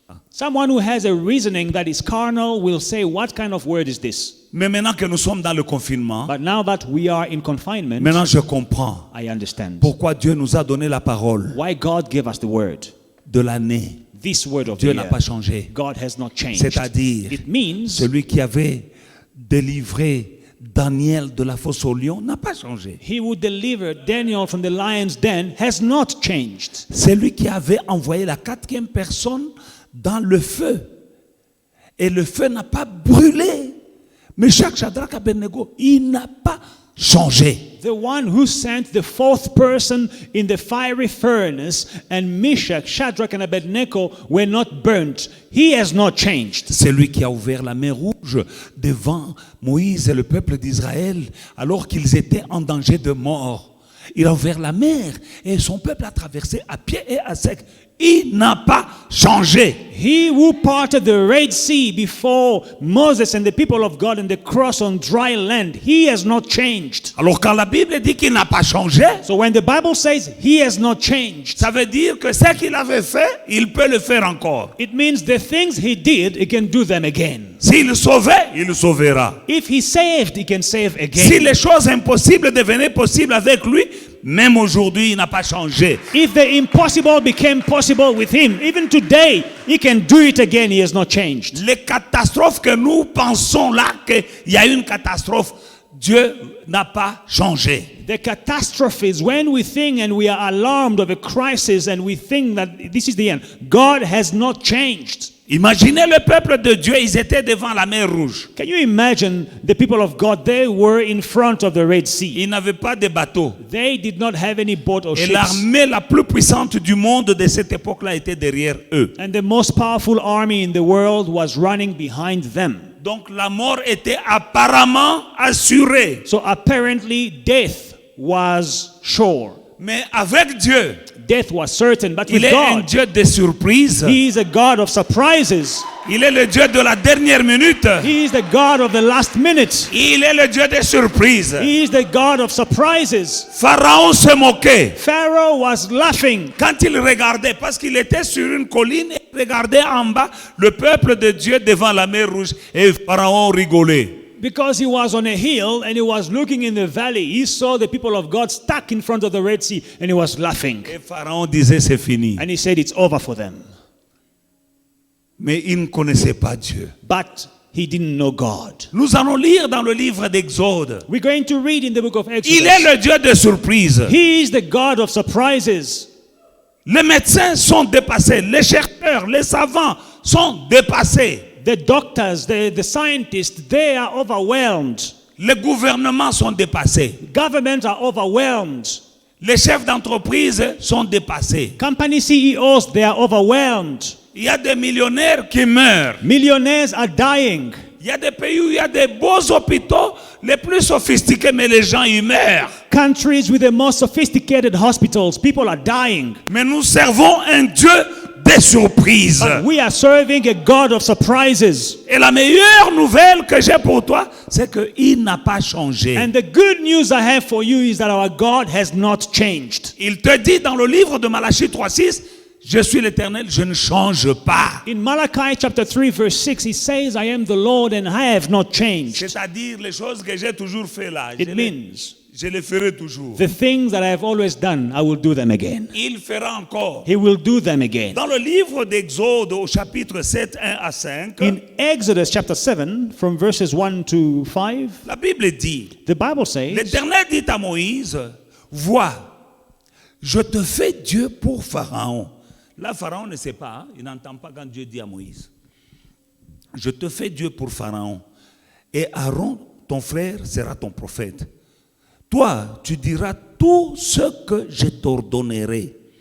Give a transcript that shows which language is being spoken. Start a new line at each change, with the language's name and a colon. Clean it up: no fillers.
English: Someone who has a reasoning that is carnal will say, what kind of word is this?
French: Mais maintenant que nous sommes dans le confinement,
English: But now that we are in confinement,
French: maintenant je comprends
English: I understand
French: pourquoi Dieu nous a donné la parole
English: why God gave us the word,
French: de l'année.
English: this word of
French: Dieu
English: the
French: n'a
English: year.
French: pas changé.
English: God has not changed.
French: C'est-à-dire,
English: It means
French: celui qui avait délivré Daniel de la fosse au lion n'a pas changé.
English: he who delivered Daniel from the lion's den has not changed.
French: C'est lui qui avait envoyé la quatrième personne dans le feu. Et le feu n'a pas brûlé. Mais Shadrach, Shadrach, Abednego, il n'a pas changé.
English: The one who sent the fourth person in the fiery furnace and Meshach, Shadrach and Abednego were not burnt. He has not changed.
French: C'est lui qui a ouvert la mer rouge devant Moïse et le peuple d'Israël alors qu'ils étaient en danger de mort. Il a ouvert la mer et son peuple a traversé à pied et à sec. Il n'a pas changé.
English: He who parted the Red Sea before Moses and the people of God and the cross on dry land, he has not changed.
French: Alors quand la Bible dit qu'il n'a pas changé,
English: So when the Bible says he has not changed,
French: ça veut dire que ce qu'il avait fait, il peut le faire encore.
English: it means the things he did, he can do them again.
French: S'il sauvait, il sauvera.
English: If he saved, he can save
French: Si
English: again.
French: les choses impossibles devenaient possibles avec lui, même aujourd'hui, il n'a pas changé.
English: If the impossible became possible with him, even today, he can do it again. He has not changed.
French: Les catastrophes que nous pensons là, qu'il y a une catastrophe, Dieu n'a pas changé.
English: The catastrophes, when we think and we are alarmed of a crisis and we think that this is the end, God has not changed.
French: Imaginez le peuple de Dieu, ils étaient devant la mer Rouge.
English: Can you imagine the people of God? They were in front of the Red Sea.
French: Ils n'avaient pas de bateau.
English: They did not have any boat or
French: Et
English: ships.
French: l'armée la plus puissante du monde de cette époque-là était derrière eux.
English: And the most powerful army in the world was running behind them.
French: Donc la mort était apparemment assurée.
English: So apparently death was sure.
French: Mais avec Dieu,
English: Death was certain, but with
French: il est un
English: God,
French: Dieu de surprise.
English: He is a God of surprises.
French: Il est le Dieu de la dernière minute.
English: He is the God of the last minute.
French: Il est le Dieu des surprises.
English: He is the God of surprises.
French: Pharaon se moquait
English: Pharaoh was laughing
French: quand il regardait, parce qu'il était sur une colline et regardait en bas le peuple de Dieu devant la mer Rouge. Et Pharaon rigolait.
English: because he was on a hill and he was looking in the valley. He saw the people of God stuck in front of the Red Sea and he was laughing.
French: Et Pharaon disait c'est fini.
English: And he said it's over for them.
French: Mais il ne connaissait pas Dieu.
English: But he didn't know God.
French: Nous allons lire dans le livre d'Exode.
English: We're going to read in the book of Exodus.
French: Il est le Dieu de surprise.
English: He is the God of surprises.
French: Les médecins sont dépassés. Les chercheurs, les savants sont dépassés.
English: The doctors, the scientists, they are overwhelmed.
French: Les gouvernements sont dépassés.
English: Governments are overwhelmed.
French: Les chefs d'entreprise sont dépassés.
English: Company CEOs, they are overwhelmed.
French: Il y a des millionnaires qui meurent.
English: Millionaires are dying.
French: Il y a des pays où il y a des beaux hôpitaux, les plus sophistiqués, mais les gens y meurent.
English: Countries with the most sophisticated hospitals, people are dying.
French: Mais nous servons un Dieu des surprises.
English: But we are serving a God of surprises.
French: Et la meilleure nouvelle que j'ai pour toi, c'est qu'il n'a pas changé.
English: And the good news I have for you is that our God has not changed.
French: Il te dit dans le livre de Malachie 3:6, je suis l'Éternel, je ne change pas.
English: In Malachi chapter 3 verse 6, he says, I am the Lord and I have not changed.
French: C'est-à-dire les choses que j'ai toujours fait là,
English: It means
French: je les ferai toujours.
English: the things that I have always done, I will do them again.
French: Il fera encore.
English: He will do them again.
French: Dans le livre d'Exode au chapitre 7, 1 à 5,
English: In Exodus chapter 7, from verses 1 to 5,
French: la Bible dit,
English: the Bible says,
French: l'Éternel dit à Moïse, vois, je te fais Dieu pour Pharaon. Là, Pharaon ne sait pas, il n'entend pas quand Dieu dit à Moïse. Je te fais Dieu pour Pharaon. Et Aaron, ton frère, sera ton prophète. Toi, tu diras tout ce que je t'ordonnerai.